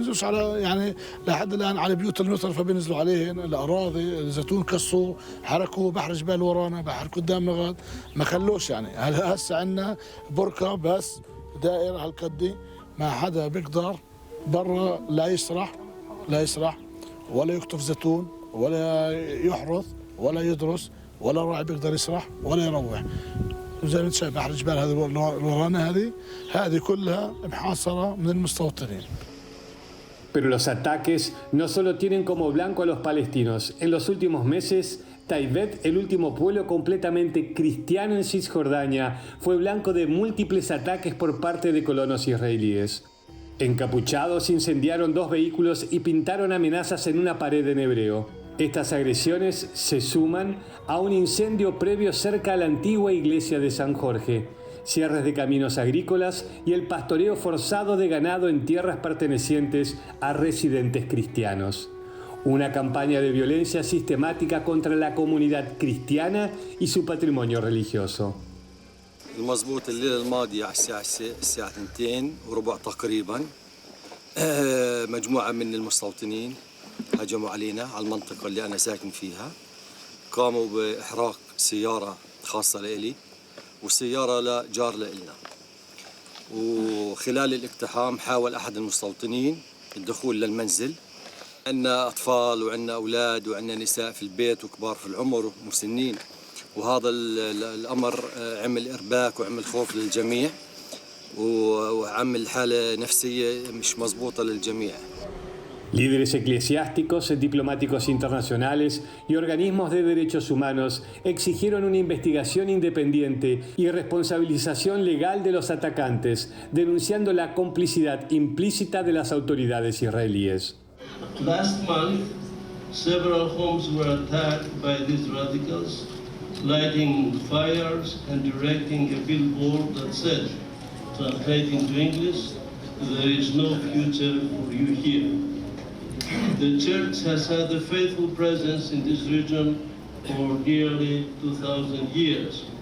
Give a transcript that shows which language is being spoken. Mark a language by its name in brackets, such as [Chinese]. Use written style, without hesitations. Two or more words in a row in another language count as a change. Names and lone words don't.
[Arabic] بينزلوش على يعني لحد الان على بيوت المطرفة بينزلوا عليهن الاراضي الزيتون كسوا حركوا بحر جبال ورانا بحر قدامنا غاد ما خلوش يعني هسه عندنا بركة بس دائرة هالقدي ما حدا بيقدر برا لا يسرح ولا يقطف زيتون ولا يحرث ولا يدرس ولا راعي بيقدر يسرح ولا يروح. زي ما انت شايف بحر الجبال هذه ورانا هذه كلها محاصرة من المستوطنين. [Spanish] Pero los ataques no solo tienen como blanco a los palestinos. En los últimos meses, Taivet, el último pueblo completamente cristiano en Cisjordania, fue blanco de múltiples ataques por parte de colonos israelíes. Encapuchados incendiaron 2 vehículos y pintaron amenazas en una pared en hebreo. Estas agresiones se suman a un incendio previo cerca a la antigua iglesia de San Jorge, cierres de caminos agrícolas y el pastoreo forzado de ganado en tierras pertenecientes a residentes cristianos. Una campaña de violencia sistemática contra la comunidad cristiana y su patrimonio religioso. [Arabic] المضبوط الليلة الماضية على الساعة 2:15 تقريبا مجموعة من المستوطنين هجموا علينا على المنطقة اللي أنا ساكن فيها. قاموا بإحراق سيارة خاصة لإلي وسيارة لجار لإلنا. وخلال الاقتحام حاول أحد المستوطنين الدخول للمنزل. عندنا أطفال وعندنا أولاد وعندنا نساء في البيت وكبار في العمر ومسنين. وهذا الأمر عمل إرباك وعمل خوف للجميع وعمل حالة نفسية مش مضبوطة للجميع. [Spanish] Líderes eclesiásticos, diplomáticos internacionales y organismos de derechos humanos exigieron una investigación independiente y responsabilización legal de los atacantes, denunciando la complicidad implícita de las autoridades israelíes. [English] Last month, several homes were attacked by these radicals, lighting fires and directing a billboard that said, translating to English, "There is no future for you here." The church has had a faithful presence in this region for nearly 2,000 years.